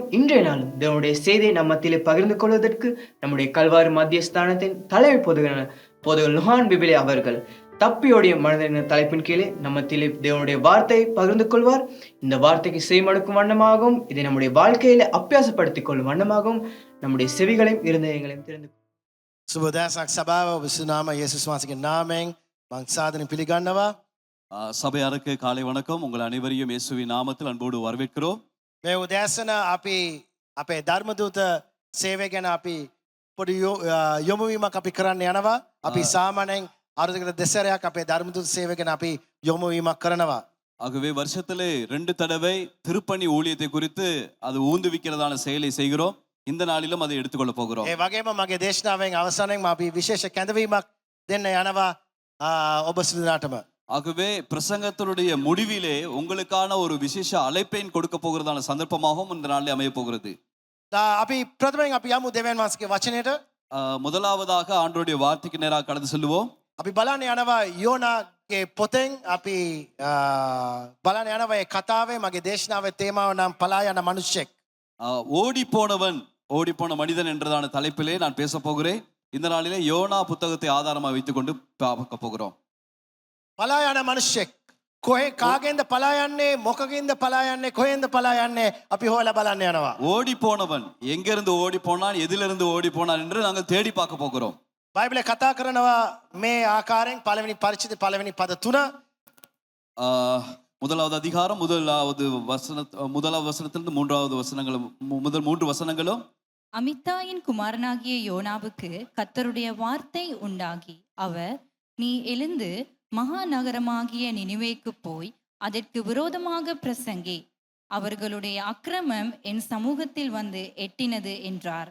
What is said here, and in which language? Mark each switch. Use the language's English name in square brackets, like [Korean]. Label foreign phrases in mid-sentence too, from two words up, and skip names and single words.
[Tamil] இன்றைய நாள் தேவனுடைய செய்தியை நம் மத்தியிலே பகிர்ந்து கொள்வதற்கு நம்முடைய கல்வாரி மத்தியஸ்தானத்தின் தலைமை போதகர் லுஹான் பிபிலே அவர்கள் தப்பியோடைய மனிதன் தலைப்பின் கீழே நம்ம மத்தியிலே தேவனுடைய வார்த்தையை பகிர்ந்து கொள்வார். இந்த வார்த்தைக்கு செய்மடுக்கும் வண்ணமாகவும் இதை நம்முடைய வாழ்க்கையில அபியாசப்படுத்திக் கொள்ளும் வண்ணமாகவும் நம்முடைய செவிகளையும் இருதயங்களையும் திறந்து [Sinhala] සුබදෑසක් සභාව විසුනාම යේසුස් වහන්සේගේ නාමයෙන් මං සාදරයෙන් පිළිගන්නවා. [Tamil] சபையாருக்கு காலை வணக்கம். உங்கள் அனைவரையும் இயேசுவின் நாமத்தில் அன்போடு வரவேற்கிறோம். [Sinhala] මේ උදෑසන අපි අපේ ධර්මදූත සේවය ගැන අපි පොඩි යොමුවීමක් අපි කරන්න යනවා. අපි සාමාන්‍යයෙන් අරුදකට දෙසරයක් අපේ ධර්මදූත සේවය ගැන අපි යොමුවීමක් කරනවා. [Tamil] ஆகவே வருஷத்திலே 2 தடவை திருப்பணி ஊழியத்தை குறித்து அது ஊந்துவிக்கிறதான செயலை செய்கிறோம். இந்த நாளிலும் அதை எடுத்துக்கொள்ள போகிறோம். [Sinhala] ඒ වගේම මගේ දේශනාවෙන් අවසානයෙන් අපි විශේෂ කැඳවීමක් දෙන්න යනවා ඔබ සිදුනාටම. [Tamil] ஆகவே பிரசங்கத்தினுடைய முடிவிலே உங்களுக்கான ஒரு விசேஷ அழைப்பையும் கொடுக்க போகிறதான சந்தர்ப்பமாகவும் இந்த நாளில் அமைய போகிறது. [Sinhala] අපි ප්‍රථමයෙන් අපි යමු දෙවියන් වහන්සේගේ වචනයට. [Tamil] முதலாவதாக ஆண்டவருடைய வார்த்தைக்கு நேராக கடந்து செல்வோம். [Sinhala] අපි බලන්න යනවා යෝනාගේ පොතෙන් අපි බලන්න යනවා ඒ කතාවේ මගේ දේශනාවේ තේමාව නම් පලා යන මිනිසෙක්. [Tamil] ஓடிப்போன மனிதன் என்றதான தலைப்பிலே நான் பேச போகிறேன். இந்த நாளிலே யோனா புத்தகத்தை ஆதாரமாக வைத்துக்கொண்டு பார்க்க போகிறோம். [Sinhala] පලා යන මිනිසෙක්. කොහෙ කාගෙන්ද පලා යන්නේ මොකකින්ද පලා යන්නේ කොහෙන්ද පලා යන්නේ අපි හොයලා බලන්න යනවා. [Tamil] ஓடி போனவன் எங்கிருந்து ஓடி போனான் எதிலிருந்து ஓடி போனான் என்று நாங்கள் தேடி பார்க்க போகிறோம். [Sinhala] බයිබලේ කතා කරනවා මේ ආකාරයෙන් පළවෙනි පරිච්ඡේදය පළවෙනි පද 3 [Tamil] முதலாவது அதிகாரம் முதலாவது வசனத்திலிருந்து மூன்றாவது வசனங்களும் முதல் 3 வசனங்களும் அமித்தாயின் குமாரனாகிய யோனாவுக்கு கர்த்தருடைய வார்த்தை உண்டாகி அவர், நீ எழுந்து மகாநகரமாகிய நினிவேக்கு போய் அதற்கு விரோதமாக பிரசங்கி, அவர்களுடைய அக்கிரமம் என் சமூகத்தில் வந்து எட்டினது என்றார்.